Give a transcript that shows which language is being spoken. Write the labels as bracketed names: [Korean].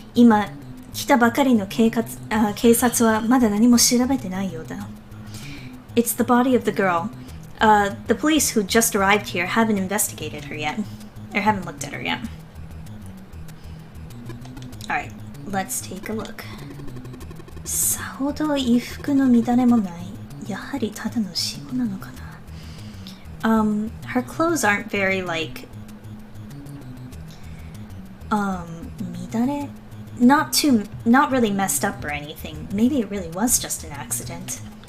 [Japanese] 今、来たばかりの警察はまだ何も調べてないようだ。 [English] It's the body of the girl. The police who just arrived here haven't investigated her yet. Or haven't looked at her yet. Alright, let's take a look. [Japanese] さほど衣服の乱れもない。やはりただの死後なのかな。 [English] Her clothes aren't very, like... midare? Not really messed up or anything. Maybe it really was just an accident.